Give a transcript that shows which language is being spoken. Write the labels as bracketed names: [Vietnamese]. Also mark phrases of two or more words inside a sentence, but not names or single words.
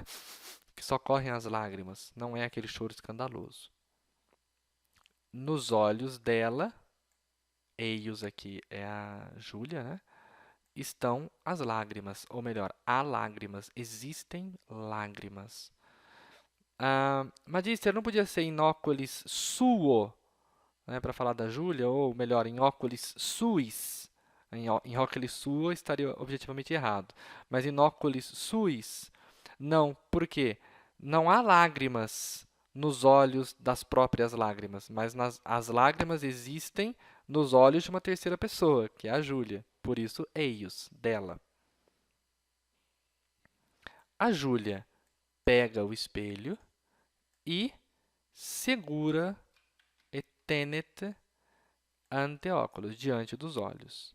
[Portuguese] Que só correm as lágrimas, não é aquele choro escandaloso. Nos olhos dela eios aqui é a Júlia, né? Estão as lágrimas, ou melhor, há lágrimas, existem lágrimas. Magister, não podia ser [Latin] in oculis suo, [Portuguese] né, para falar da Júlia, ou melhor, [Latin] in oculis suis. In oculis suo [Portuguese] estaria objetivamente errado. [Latin] Mas in oculis suis, [Portuguese] não. Por quê? Não há lágrimas nos olhos das próprias lágrimas, mas as lágrimas existem nos olhos de uma terceira pessoa, que é a Júlia. Por isso, eios, dela. A Júlia pega o espelho e segura e tenet [Latin] ante óculos, [Portuguese] diante dos olhos.